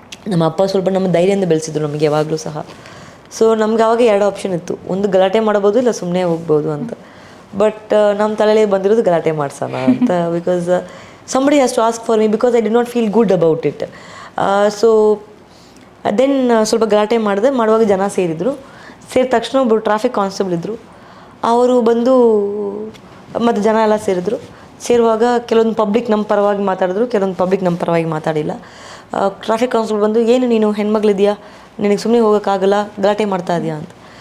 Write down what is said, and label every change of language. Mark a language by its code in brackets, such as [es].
[kn] ನಮ್ಮ ಅಪ್ಪ ಸ್ವಲ್ಪ ನಮ್ಮ ಧೈರ್ಯದಿಂದ ಬೆಳೆಸಿದ್ರು ನಮಗೆ ಯಾವಾಗಲೂ ಸಹ. ಸೊ ನಮ್ಗೆ ಆವಾಗ 2 ಆಪ್ಷನ್ ಇತ್ತು, ಒಂದು ಗಲಾಟೆ ಮಾಡ್ಬೋದು, ಇಲ್ಲ ಸುಮ್ಮನೆ ಹೋಗ್ಬೋದು ಅಂತ. ಬಟ್ ನಮ್ಮ ತಲೆಯಲ್ಲಿ ಬಂದಿರೋದು ಗಲಾಟೆ ಮಾಡ್ಸೋಣ ಅಂತ. [en] Because somebody has to ask for me because I did not feel good about it. [kn] So then ಸ್ವಲ್ಪ ಗಲಾಟೆ ಮಾಡುವಾಗ ಜನ ಸೇರಿದ ತಕ್ಷಣ ಒಬ್ಬರು ಟ್ರಾಫಿಕ್ ಕಾನ್ಸ್ಟೇಬಲ್ ಇದ್ದರು, ಅವರು ಬಂದು ಮತ್ತು ಜನ ಎಲ್ಲ ಸೇರುವಾಗ ಕೆಲವೊಂದು ಪಬ್ಲಿಕ್ ನಮ್ಮ ಪರವಾಗಿ ಮಾತಾಡಿದ್ರು, ಕೆಲವೊಂದು ಪಬ್ಲಿಕ್ ನಮ್ಮ ಪರವಾಗಿ ಮಾತಾಡಿಲ್ಲ. ಟ್ರಾಫಿಕ್ ಕಾನ್ಸ್ಟೇಬಲ್ ಬಂದು, ಏನು ನೀನು ಹೆಣ್ಮಗಳಿದೆಯಾ, ನಿನಗೆ ಸುಮ್ಮನೆ ಹೋಗೋಕ್ಕಾಗಲ್ಲ, ಗಲಾಟೆ ಮಾಡ್ತಾ ಇದೆಯಾ ಅಂತ.